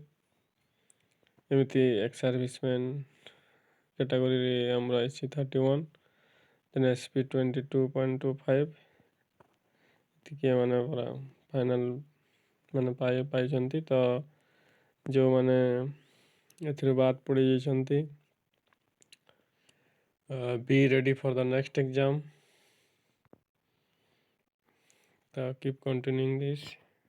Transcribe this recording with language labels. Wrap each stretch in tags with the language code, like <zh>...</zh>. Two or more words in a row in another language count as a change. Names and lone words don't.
<or>ଏମିତି</or> <en>ex serviceman</en> <or>କ୍ୟାଟାଗୋରୀରେ ଆମର ଆସିଛି 31, ଦେନ୍ SP 22.25। ଏତିକି ମାନେ ପୁରା ଫାଇନାଲ୍ ମାନେ ପାଇଛନ୍ତି। ତ ଯେଉଁମାନେ ଏଥିରୁ ବାଦ ପଡ଼ିଯାଇଛନ୍ତି,</or> <en>be ready for the next exam. Keep continuing this.</en>